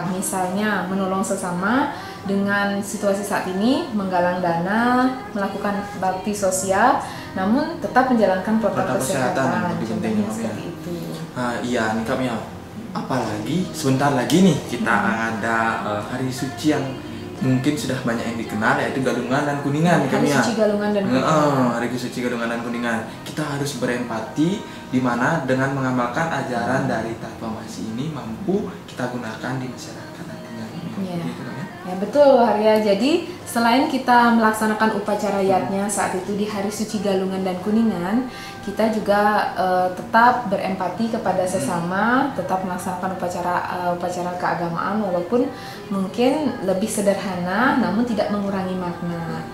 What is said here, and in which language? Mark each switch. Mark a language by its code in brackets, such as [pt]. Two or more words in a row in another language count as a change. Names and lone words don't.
[id] Misalnya menolong sesama dengan situasi saat ini, menggalang dana, melakukan bakti sosial, namun tetap menjalankan protokol kesehatan. Contohnya seperti itu. Iya, nih kami apalagi sebentar lagi nih kita ada hari suci yang mungkin sudah banyak yang dikenal, yaitu Galungan dan Kuningan. Hari suci Galungan dan Kuningan. Hari suci Galungan dan Kuningan. Kita harus berempati, di mana dengan mengamalkan ajaran dari tatuamasi ini mampu kita gunakan di masyarakat nantinya. Ya betul Arya. Jadi selain kita melaksanakan upacara yatnya saat itu di hari suci Galungan dan Kuningan, kita juga tetap berempati kepada sesama, tetap melaksanakan upacara keagamaan walaupun mungkin lebih sederhana, namun tidak mengurangi makna.